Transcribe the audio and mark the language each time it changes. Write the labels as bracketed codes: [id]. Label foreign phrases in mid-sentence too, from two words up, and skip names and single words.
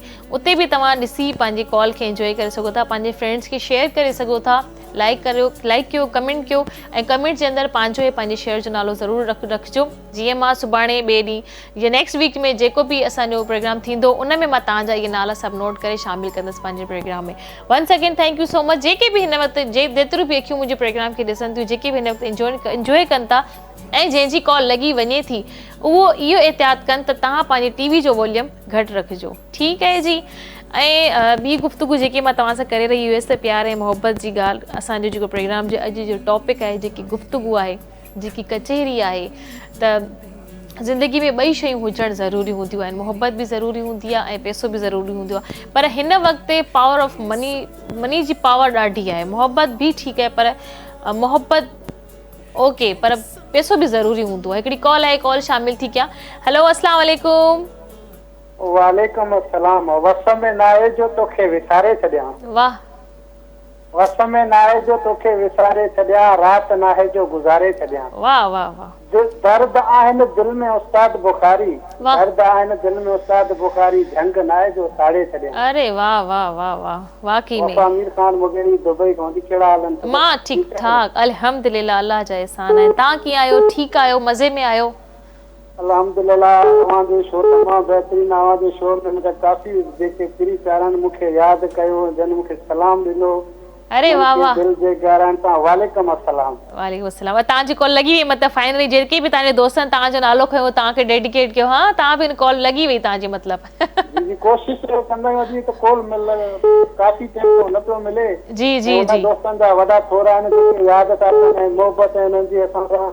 [sd] उते बि तव्हां ॾिसी पंहिंजी कॉल खे इंजॉय करे सघो था, पंहिंजे फ्रेंड्स खे शेयर करे सघो था, लाइक कयो, कमेंट कयो ऐं कमेंट जे अंदरि पंहिंजो ऐं पंहिंजे शहर जो नालो ज़रूरु रखिजो। जीअं मां सुभाणे ॿिए ॾींहुं या [en] next week [sd] में जेको बि असांजो प्रोग्राम थींदो उन में मां तव्हांजा इहे नाला सभु नोट करे शामिल कंदसि पंहिंजे प्रोग्राम में। [en] once again thank you so much. [sd] जेके बि हिन वक़्तु जेतिरियूं बि अखियूं मुंहिंजे प्रोग्राम खे ॾिसनि थियूं, जेके बि हिन वक़्तु इंजॉय कनि था ऐं जंहिंजी कॉल लॻी वञे थी, उहो इहो एहतियात कनि त तव्हां पंहिंजी टीवी जो वॉल्यूम घटि रखिजो। ठीकु आहे जी। ऐं ॿी गुफ़्तगू जेकी मां तव्हां सां करे रही हुयसि त प्यार ऐं मोहब्बत जी ॻाल्हि। असांजो जेको प्रोग्राम जो अॼु जो टॉपिक आहे, जेकी गुफ़्तगू आहे, जेकी कचहरी आहे, त ज़िंदगी में ॿई शयूं हुजणु ज़रूरी हूंदियूं आहिनि। मोहब्बत बि ज़रूरी हूंदी आहे ऐं पैसो बि ज़रूरी हूंदो आहे, पर हिन वक़्तु [en] power of money [sd] जी पावर ॾाढी आहे। मोहब्बत बि ठीकु आहे, पर मोहब्बत ओके, पर पैसो बि ज़रूरी हूंदो आहे। हिकिड़ी कॉल आहे, कॉल शामिल थी कया। हेलो, [ar] السلام عليكم. وعليكم السلام. [sd] वस में नाए जो तोखे विसारे छॾियां। वाह। वस में नाए जो तोखे विसारे छॾियां, रात नाहे जो गुज़ारे छॾियां। वाह वाह वाह। दर्द आहिनि दिल में उस्ताद बुखारी, दर्द आहिनि दिल में उस्ताद बुखारी, झंग नाए जो साड़े छॾियां। अरे वाह वाह वाह वाह, वाकई में। आमिर खान मुगेरी दुबई पहुंची, कहिड़ा हाल आहिनि? मां ठीक ठाक, अल्हम्दुलिल्लाह, अल्लाह जा एहसान है। तव्हां कीअं आहियो? ठीकु आहियो? मज़े में आहियो? अल्हम्दुलिल्लाह, तव्हांजो शो तमामु बहितरीन आहे। जो शो में मूंखे काफ़ी जेके प्री प्यारनि मूंखे यादि कयो, जन मूंखे सलाम ॾिनो। अरे वाह वाह। दिल जे गारनि तां [ar] وعليكم السلام. وعليكم السلام. [sd] तव्हांजी कॉल लॻी वई, मतिलबु फाइनली जेके बि तव्हांजे दोस्तनि तव्हांजो नालो खयो, तव्हांखे डेडिकेट कयो। हाँ, तव्हां बि कॉल लॻी वई तव्हांजी मतिलबु। जी, कोशिशि कंदा आहियूं त कॉल काफ़ी टाइम न पियो मिले। जी जी जी। दोस्तनि जा वॾा थोरा आहिनि जेके यादि था कनि, मोहबत है उन्हनि जी असां सां।